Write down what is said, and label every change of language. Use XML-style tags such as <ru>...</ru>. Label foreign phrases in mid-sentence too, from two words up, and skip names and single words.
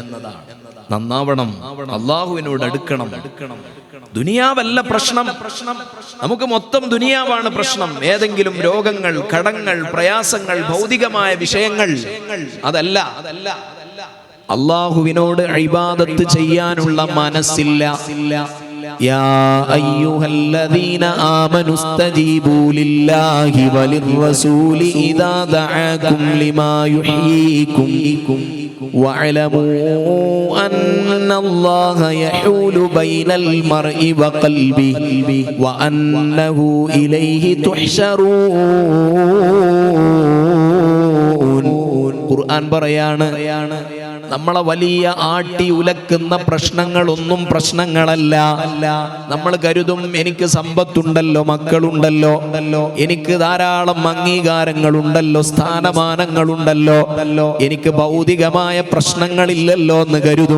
<ml>നന്നാവണം, അല്ലാഹുവിനോട് അടുക്കണം. ദുനിയാവല്ല പ്രശ്നം, നമുക്ക് മൊത്തം ദുനിയാവാണ് പ്രശ്നം. ഏതെങ്കിലും രോഗങ്ങൾ, കടങ്ങൾ, പ്രയാസങ്ങൾ, ഭൗതികമായ വിഷയങ്ങൾ അതല്ല. അല്ലാഹുവിനോട് ഇബാദത്ത് ചെയ്യാനുള്ള മനസ്സില്ല.</ml> <ar>يا أيها الذين آمنوا استجيبوا لله وللرسول إذا دعاكم لما يحييكم واعلموا أن الله يحول بين المرء وقلبه وأنه إليه تحشرون.</ar> <ml>ഖുർആൻ പറയാണ്, നമ്മളെ വലിയ ആട്ടി ഉലക്കുന്ന പ്രശ്നങ്ങളൊന്നും പ്രശ്നങ്ങളല്ല. നമ്മൾ കരുതും എനിക്ക് സമ്പത്തുണ്ടല്ലോ, മക്കളുണ്ടല്ലോ, എനിക്ക് ധാരാളം അംഗീകാരങ്ങളുണ്ടല്ലോ, സ്ഥാനമാനങ്ങളുണ്ടല്ലോ, എനിക്ക് ഭൗതികമായ പ്രശ്നങ്ങളില്ലല്ലോ എന്ന് കരുതും.</ml>